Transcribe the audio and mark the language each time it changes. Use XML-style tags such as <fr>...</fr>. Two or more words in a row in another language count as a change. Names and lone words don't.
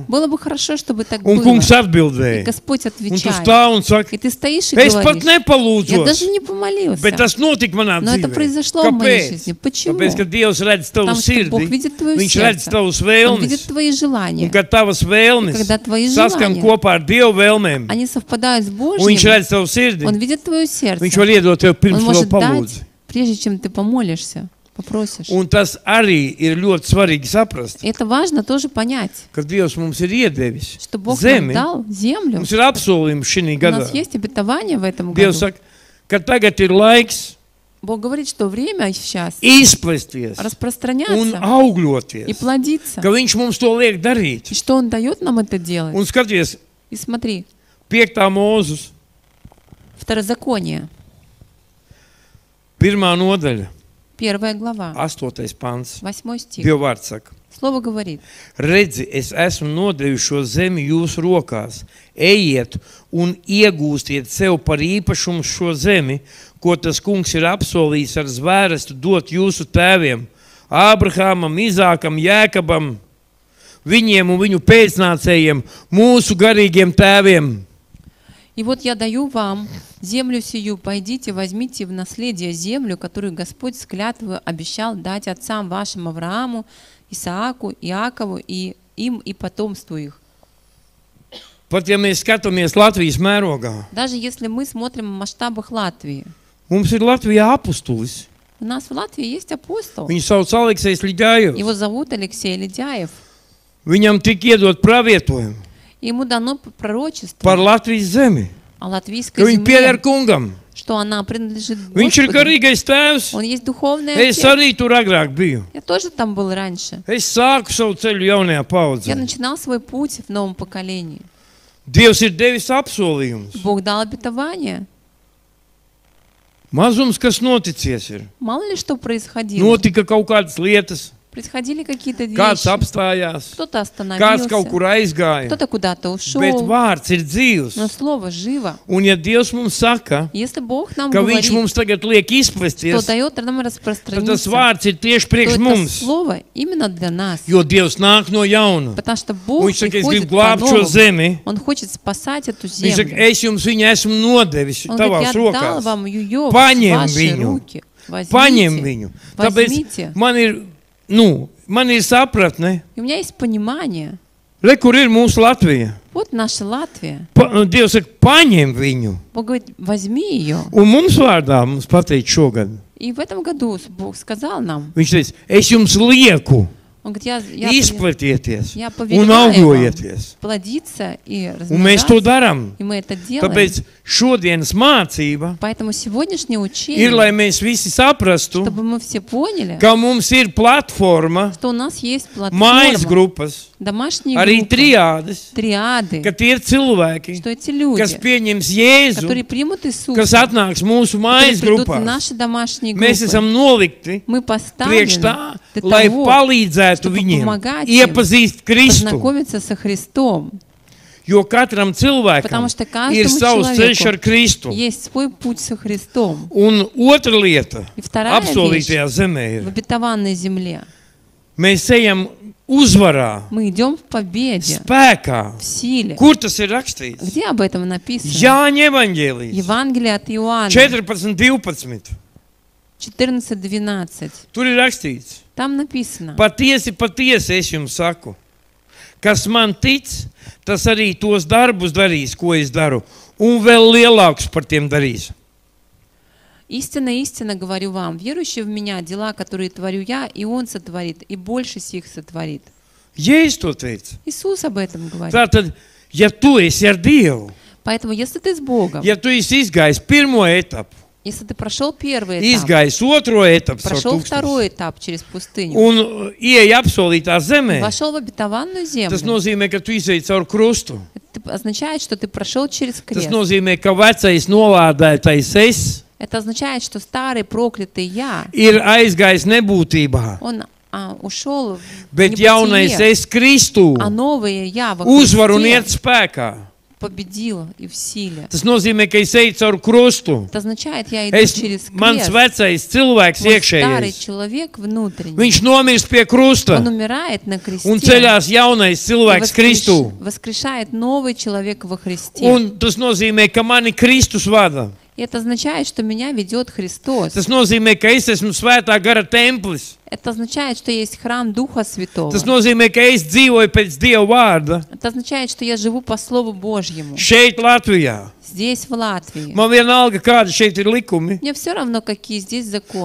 <ru>было бы хорошо, чтобы так</ru> <lv>Un</lv> <ru>было.</ru> <lv>kungs</lv> <ru>И</ru> <lv>atbildēja.</lv> <ru>Господь</ru> <lv>Un tu</lv> <ru>отвечает.</ru> <lv>stāv un saki,</lv> <ru>И ты стоишь и</ru> <lv>es pat</lv> <ru>говоришь, я</ru> <lv>nepalūdzos,</lv> <ru>даже не помолился.</ru> <lv>bet tas notika manā</lv> <ru>Но это</ru> <lv>dzīvē.</lv> <ru>произошло в моей</ru> <lv>Kāpēc?</lv> <ru>жизни. Почему?</ru> <lv>Tāpēc, ka Dievs redz tavu</lv> <ru>Потому что Бог</ru> <lv>sirdi,</lv> <ru>видит твое</ru> <lv>Viņš redz</lv> <ru>сердце.</ru> <lv>tavus</lv> <ru>Он видит</ru> <lv>vēlmes,</lv> <ru>твои желания.</ru> <lv>un kad tavas vēlmes</lv> <ru>Когда твои</ru> <lv>saskan</lv> <ru>желания,</ru> <lv>kopā ar Dieva vēlmēm,</lv> <ru>они совпадают с</ru> <lv>un Viņš</lv> <ru>Божьим,</ru> <lv>redz tavu sirdi,</lv> <ru>Он видит твое сердце.</ru> <lv>Viņš var iedot tev</lv> <ru>Он</ru> <lv>pirms vēl</lv> <ru>может</ru> <lv>palūdzi.</lv> <ru>дать, прежде чем ты помолишься, попросишь.</ru> <lv>Un tas arī ir ļoti svarīgi saprast,</lv> <ru>И это важно тоже понять,</ru> <lv>ka Dievs mums ir iedevis</lv> <ru>что Бог нам</ru> <lv>zemi.</lv> <ru>дал землю.</ru> <lv>Mums ir apsolījums šī</lv> <ru>У</ru> <lv>gadā.</lv> <ru>нас есть обетование в этом</ru> <lv>Dievs</lv> <ru>году.</ru> <lv>saka, ka tagad ir laiks</lv> <ru>Бог говорит, что время сейчас</ru> <lv>izplesties un</lv> <ru>распространяться и</ru> <lv>augļoties,</lv> <ru>плодиться.</ru> <lv>ka Viņš mums to liek darīt.</lv> <ru>И что Он дает нам это делать?</ru> <lv>Un skaties,</lv> <ru>И смотри,</ru> <lv>5. mūzus,</lv> <ru>Второзаконие,</ru> <lv>1. nodaļa,</lv> <ru>1 глава,</ru> <lv>8. pants.</lv> <ru>8 стих.</ru> <lv>Dieva vārds saka,</lv> <ru>Слово говорит,</ru> <lv>redzi, es esmu nodevis šo zemi jūsu rokās. Ejiet un iegūstiet sev par īpašumu šo zemi, ko tas kungs ir apsolījis ar zvērestu dot jūsu tēviem, Ābrahamam, Izākam, Jēkabam, viņiem un viņu pēcnācējiem, mūsu garīgiem tēviem.</lv> <ru>и вот я даю вам землю сию, пойдите, возьмите в наследие землю, которую Господь с клятвою обещал дать отцам вашим Аврааму, Исааку, Иакову и им и потомству их.</ru> <lv>Pat ja mēs skatāmies Latvijas mērogā,</lv> <ru>Даже если мы смотрим в масштабах Латвии,</ru> <lv>mums ir Latvijā apustulis.</lv> <ru>у нас в Латвии есть апостол.</ru> <lv>Viņu sauc Aleksejs Ļidājevs.</lv> <ru>Его зовут Алексей Ледяев.</ru> <lv>Viņam tika iedot pravietojumi</lv> <ru>Ему дано пророчество</ru> <lv>par Latvijas zemi,</lv> <ru>о</ru> <lv>ka</lv> <ru>латвийской</ru> <lv>viņi pieder</lv> <ru>земле,</ru> <lv>kungam.</lv> <ru>что она принадлежит</ru> <lv>Viņš ir</lv> <ru>Господу.</ru> <lv>garīgais tēvs.</lv> <ru>Он есть духовный</ru> <lv>Es</lv> <ru>отец.</ru> <lv>arī tur agrāk biju.</lv> <ru>Я тоже там был раньше.</ru> <lv>Es sāku savu ceļu jaunajā</lv> <ru>Я</ru> <lv>paudzē.</lv> <ru>начинал свой путь в новом поколении.</ru> <lv>Dievs ir devis apsolījumus.</lv> <ru>Бог дал обетование.</ru> <lv>Mazums, kas noticies ir.</lv> <ru>Mало ли что происходило.</ru> <lv>Notika kaut kādas lietas,</lv> <ru>Происходили какие-то</ru> <lv>kāds</lv> <ru>вещи.</ru> <lv>apstājās,</lv> <ru>Кто-то</ru> <lv>kāds kaut</lv> <ru>остановился,</ru> <lv>kur aizgāja.</lv> <ru>кто-то куда-то</ru> <lv>Bet</lv> <ru>ушел.</ru> <lv>vārds ir dzīvs.</lv> <ru>Но слово живо.</ru> <lv>Un ja Dievs mums saka,</lv> <ru>Если Бог нам</ru> <lv>ka Viņš</lv> <ru>говорит,</ru> <lv>mums tagad liek</lv> <ru>что</ru> <lv>izplesties,</lv> <ru>дает нам</ru> <lv>tad tas</lv> <ru>распространиться,</ru> <lv>vārds ir tieši</lv> <ru>то</ru> <lv>priekš</lv> <ru>это</ru> <lv>mums.</lv> <ru>слово именно для нас.</ru> <lv>Jo Dievs nāk no jauna.</lv> <ru>Потому что</ru> <lv>Un</lv> <ru>Бог</ru> <lv>Viņš saka, es</lv> <ru>приходит</ru> <lv>gribu glābt šo</lv> <ru>по-новому.</ru> <lv>zemi.</lv> <ru>Он хочет спасать эту</ru> <lv>Viņš saka,</lv> <ru>землю.</ru> <lv>es jums viņu esmu nodevis</lv> <ru>Он говорит,</ru> <lv>tavās</lv> <ru>я дал</ru> <lv>rokās.</lv> <ru>вам ее в</ru> <lv>Paņem</lv> <ru>ваши</ru> <lv>viņu.</lv> <ru>руки.</ru> <lv>Paņem viņu. Tāpēc</lv> <ru>Возьмите.</ru> <lv>man ir sapratne,</lv> <ru>И у меня есть понимание.</ru> <lv>re, kur ir mūsu Latvija.</lv> <ru>Вот наша Латвия.</ru> <lv>Dievs saka, paņem viņu.</lv> <ru>Бог говорит, возьми ее.</ru> <lv>Un mums vārdā mums pateikt šogad.</lv> <ru>И в этом году Бог сказал нам,</ru> <lv>Viņš teica, es jums lieku,</lv> <ru>Он говорит, я</ru> <lv>izplatieties</lv> <ru>я</ru> <lv>un</lv> <ru>повелеваю вам</ru> <lv>augļojieties.</lv> <ru>плодиться и</ru> <lv>Un mēs to</lv> <ru>размножаться.</ru> <lv>darām.</lv> <ru>И мы это делаем.</ru> <lv>Tāpēc šodienas mācība</lv> <ru>Поэтому сегодняшнее</ru> <lv>ir,</lv> <ru>учение,</ru> <lv>lai mēs visi saprastu,</lv> <ru>чтобы мы все поняли,</ru> <lv>ka mums ir platforma,</lv> <ru>что у нас есть</ru> <lv>mājas</lv> <ru>платформа,</ru> <lv>grupas,</lv> <ru>домашние</ru> <lv>arī</lv> <ru>группы,</ru> <lv>triādes,</lv> <ru>триады,</ru> <lv>ka tie ir cilvēki,</lv> <ru>что эти люди,</ru> <lv>kas pieņems Jēzu,</lv> <ru>которые примут</ru> <lv>kas</lv> <ru>Иисуса,</ru> <lv>atnāks mūsu</lv> <ru>которые</ru> <lv>mājas</lv> <ru>придут в</ru> <lv>grupās.</lv> <ru>наши домашние</ru> <lv>Mēs</lv> <ru>группы,</ru> <lv>esam nolikti</lv> <ru>мы</ru> <lv>priekš</lv> <ru>поставлены</ru> <lv>tā,</lv> <ru>для</ru> <lv>lai</lv> <ru>того,</ru> <lv>palīdzētu</lv> <ru>чтобы</ru> <lv>viņiem</lv> <ru>помогать им</ru> <lv>iepazīst Kristu.</lv> <ru>познакомиться со Христом.</ru> <lv>Jo katram cilvēkam</lv> <ru>Потому что</ru> <lv>ir</lv> <ru>каждому</ru> <lv>savs ceļš ar</lv> <ru>человеку</ru> <lv>Kristu.</lv> <ru>есть свой путь со Христом.</ru> <lv>Un otra lieta</lv> <ru>И вторая вещь</ru> <lv>apsolītajā zemē</lv> <ru>в</ru> <lv>ir,</lv> <ru>обетованной земле.</ru> <lv>mēs ejam uzvarā,</lv> <ru>Мы идем в победе,</ru> <lv>spēkā.</lv> <ru>в силе.</ru> <lv>Kur tas ir rakstīts?</lv> <ru>Где об этом написано?</ru> <lv>Jāņa evaņģēlijas</lv> <ru>Евангелие от Иоанна</ru> <lv>14:12.</lv> <ru>14:12.</ru> <lv>Tur ir rakstīts,</lv> <ru>Там написано,</ru> <lv>patiesi, patiesi es jums saku, kas man tic, tas arī tos darbus darīs, ko es daru, un vēl lielākus par tiem darīs.</lv> <ru>истинно, истинно говорю вам, верующий в Меня, дела, которые творю Я, и Он сотворит, и больше сих сотворит.</ru> <lv>Jēzus to teica.</lv> <ru>Иисус об этом говорит.</ru> <lv>Tātad, ja tu esi ar Dievu,</lv> <ru>Поэтому, если ты с Богом,</ru> <lv>ja tu esi izgājis pirmo etapu,</lv> <ru>если ты прошел первый этап,</ru> <lv>izgājis otro etapu,</lv> <ru>прошел второй этап через пустыню,</ru> <lv>un ieej apsolītā zemē,</lv> <ru>вошел в обетованную</ru> <lv>tas</lv> <ru>землю,</ru> <lv>nozīmē, ka tu izej caur krustu.</lv> <ru>это означает, что ты прошел через</ru> <lv>Tas</lv> <ru>крест.</ru> <lv>nozīmē, ka vecais nolādētais es</lv> <ru>Это означает, что старый проклятый я,</ru> <lv>ir aizgājis nebūtībā,</lv> <ru>он ушел в</ru> <lv>bet jaunais</lv> <ru>небытие,</ru> <lv>es Kristū</lv> <ru>а новое я во</ru> <lv>uzvar un iet</lv> <ru>Христе</ru> <lv>spēkā.</lv> <ru>победил и в силе.</ru> <lv>Tas nozīmē, ka es eju caur krustu.</lv> <ru>Это означает, я иду</ru> <lv>Es,</lv> <ru>через</ru> <lv>mans</lv> <ru>крест.</ru> <lv>vecais cilvēks</lv> <ru>Мой старый</ru> <lv>iekšējais,</lv> <ru>человек внутренний,</ru> <lv>viņš nomirst pie krusta</lv> <ru>он умирает на кресте.</ru> <lv>un ceļās jaunais</lv> <ru>И</ru> <lv>cilvēks Kristū.</lv> <ru>воскрешает новый человек во Христе.</ru> <lv>Un tas nozīmē, ka mani Kristus vada.</lv> <ru>И это означает, что меня ведет Христос.</ru> <lv>Tas nozīmē, ka es esmu svētā gara templis.</lv> <ru>Это означает, что есть храм Духа Святого.</ru> <lv>Tas nozīmē, ka es dzīvoju pēc Dieva vārda</lv> <ru>Это означает, что я живу по Слову Божьему.</ru> <lv>šeit Latvijā.</lv> <ru>Здесь, в Латвии.</ru> <lv>Man vienalga, kādi šeit ir likumi.</lv> <ru>Мне все равно, какие здесь законы.</ru>